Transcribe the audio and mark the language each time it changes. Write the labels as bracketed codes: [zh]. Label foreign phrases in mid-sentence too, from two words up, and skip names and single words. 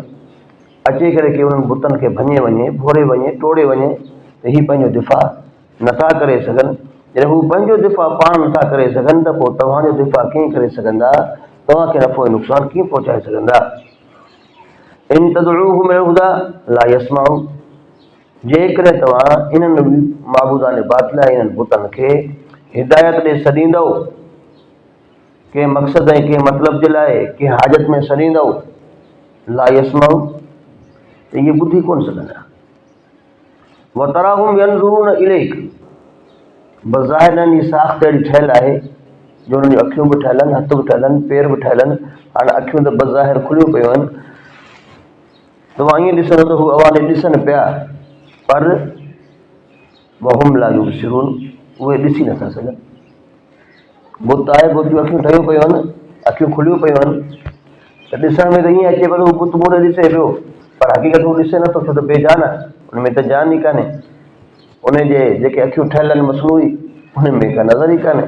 [sd] अची करे के उन्हनि बुतनि खे भञे वञे, फोड़े वञे, टोड़े वञे त हीअ पंहिंजो दिफ़ा नथा करे सघनि। जॾहिं हू पंहिंजो दिफ़ा पाण नथा करे सघनि त पोइ तव्हांजो दिफ़ा कीअं करे सघंदा, तव्हांखे नफ़ो ऐं नुक़सानु कीअं पहुचाए सघंदा। [ar] إن تدعوهم إلى الهدى لا يسمعون, [sd] जेकॾहिं तव्हां इन्हनि माबूदान बातिल इन्हनि बुतनि खे हिदायत ॾे सॾींदव, कंहिं मक़सद ऐं कंहिं मतिलब जे लाइ कंहिं हाजत में सॾींदव, [ar] لا يسمعون [sd] त इहे ॿुधी कोन सघंदा। [ar] وتراهم ينظرون إليك, [sd] बज़ाहिर जी साख़्त अहिड़ी ठहियल आहे जो उन्हनि जूं अखियूं बि ठहियल आहिनि, हथ बि ठहियल आहिनि, पेर बि ठहियल आहिनि। हाणे अखियूं त बज़ाहिर खुलियूं पियूं आहिनि, तव्हां ईअं ॾिसंदो त हू अवां ॾे ॾिसनि पिया, पर [ar] وهم لا يبصرون, [sd] उहे ॾिसी नथा सघनि। बुत आहे, बुत जूं अखियूं ठहियूं पियूं आहिनि, अखियूं खुलियूं पियूं आहिनि, त ॾिसण में त ईअं अचे पियो बुत मूं ॾे ॾिसे पियो, पर हक़ीक़त हू ॾिसे नथो, छो त बेजान आहे, उन में त जान ई कान्हे। उन जे जेके अखियूं ठहियल आहिनि मसनूई, उन में का नज़र ई कान्हे।